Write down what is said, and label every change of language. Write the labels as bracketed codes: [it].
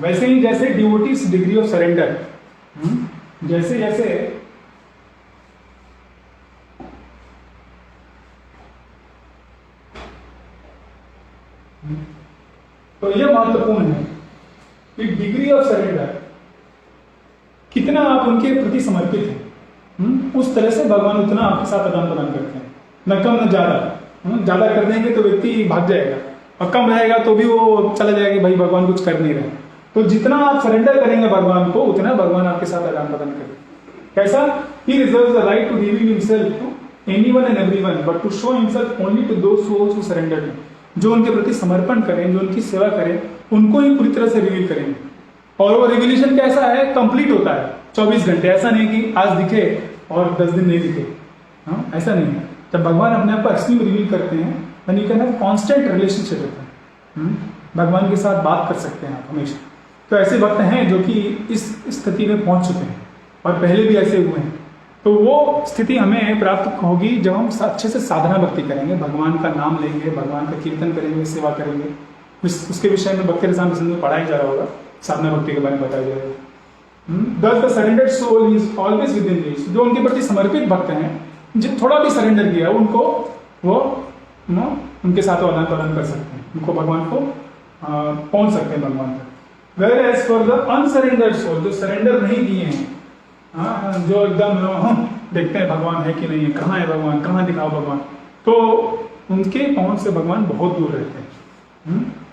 [hi] वैसे ही जैसे devotees degree of surrender, जैसे जैसे तो यह महत्वपूर्ण है कि डिग्री ऑफ सरेंडर, कितना आप उनके प्रति समर्पित हैं, उस तरह से भगवान उतना आपके साथ आदान प्रदान करते हैं। न कम न ज्यादा। ज्यादा कर देंगे तो व्यक्ति भाग जाएगा, और कम रहेगा तो भी वो चला जाएगा कि भाई भगवान कुछ कर नहीं रहे। तो जितना आप सरेंडर करेंगे भगवान को, उतना भगवान आपके साथ आदान प्रदान करेंगे। कैसा? [en] He reserves the right to reveal himself to anyone and everyone, but to show himself only to those souls who surrender to him. [hi] जो उनके प्रति समर्पण करें, जो उनकी सेवा करें, उनको ही पूरी तरह से रिवील करेंगे। और वो रिवीलेशन कैसा है? कंप्लीट होता है 24 घंटे। ऐसा नहीं कि आज दिखे और 10 दिन नहीं दिखे। हाँ, ऐसा नहीं है। जब भगवान अपने आप को एक्चुअली रिवील करते हैं, [en] then you can have constant relationship with him। [hi] भगवान के साथ बात कर सकते हैं आप हमेशा। तो ऐसे वक्त हैं जो कि इस स्थिति में पहुंच चुके हैं, और पहले भी ऐसे हुए हैं। तो वो स्थिति हमें प्राप्त होगी जब हम अच्छे से साधना भक्ति करेंगे, भगवान का नाम लेंगे, भगवान का कीर्तन करेंगे, सेवा करेंगे। उसके विषय में भक्ति रसायन प्रसंग में पढ़ाया जा रहा होगा, साधना भक्ति के बारे में बताया जाएगा। [en] Thus the surrendered soul is always within reach। [hi] जो उनके प्रति समर्पित भक्त हैं, जिन थोड़ा भी सरेंडर किया उनको वो उनके साथ आदान प्रदान कर सकते हैं, उनको भगवान को पहुंच सकते हैं भगवान तक। [en] Whereas for the unsurrendered soul, [hi] जो सरेंडर नहीं किए हैं, जो एकदम देखते हैं भगवान है कि नहीं है, कहाँ है भगवान, कहाँ दिखाओ भगवान, तो उनके पहुंच से भगवान बहुत दूर रहते हैं।